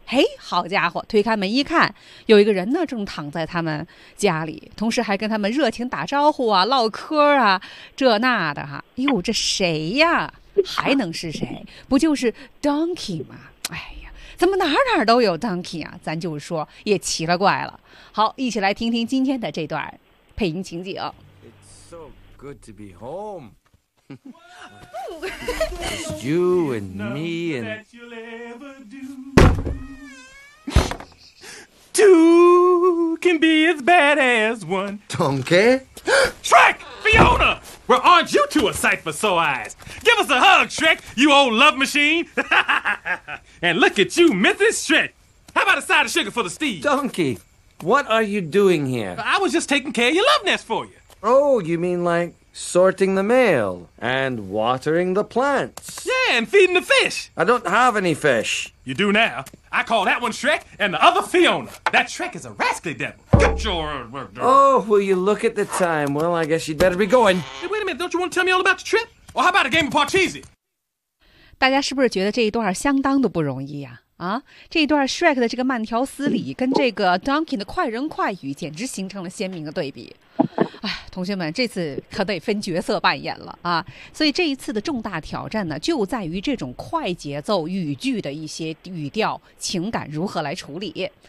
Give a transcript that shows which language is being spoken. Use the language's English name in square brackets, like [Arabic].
[Chinese] 嘿，好家伙，推开门一看，有一个人呢正躺在他们家里，同时还跟他们热情打招呼啊，唠嗑啊，这那的哈。哎呦，这谁呀？还能是谁？不就是 Donkey 吗？哎呀，怎么哪哪都有 donkey 啊？咱就说也奇了怪了。好，一起来听听今天的这段配音情景。 [English] It's so good to be home. It's you and me and two can be as bad as one. Donkey? Shrek! Fiona! Well, aren't you two a sight for sore eyes? Give us a hug, Shrek, you old love machine. And look at you, Mrs. Shrek. How about a side of sugar for the Steve? Donkey, what are you doing here? I was just taking care of your love nest for you. Oh, you mean like sorting the mail and watering the plants? Yeah, and feeding the fish. I don't have any fish. You do now. I call that one Shrek and the other Fiona. That Shrek is a rascally devil. Get your... Oh, will you look at the time? Well, I guess you'd better be going. Hey, wait a minute. Don't you want to tell me all about the trip? Or how about a game of Parcheesi? [Chinese] 大家是不是觉得这一段相当的不容易啊？啊，这一段 Shrek 的这个慢条斯理跟这个 Donkey 的快人快语简直形成了鲜明的对比。哎，同学们，这次可得分角色扮演了啊！所以这一次的重大挑战呢，就在于这种快节奏语句的一些语调、情感如何来处理。